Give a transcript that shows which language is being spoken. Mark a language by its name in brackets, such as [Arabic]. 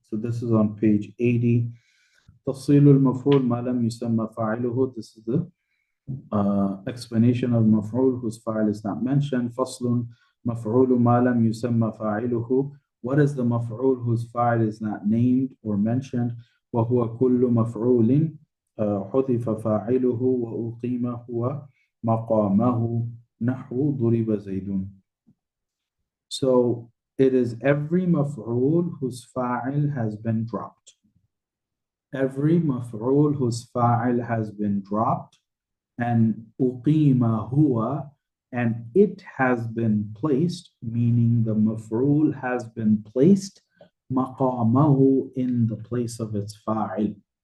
[English] So this is on page 80. [Arabic] Tafsilul maf'ul ma lam yusamma fa'iluhu. [English] This is the explanation of maf'ul whose fa'il is not mentioned. [Arabic] Faslun maf'ulu ma lam yusamma fa'iluhu. [English] What is the maf'ul whose fa'il is not named or mentioned? [Arabic] وهو كل مفعول حذف فاعله وأقيم هو مقامه نحو ضرب زيد. [English] So it is every maf'ul whose fa'il has been dropped. Every maf'ul whose fa'il has been dropped, and uqima huwa, and it has been placed, meaning the maf'ul has been placed maqamahu, in the place of its fa'il.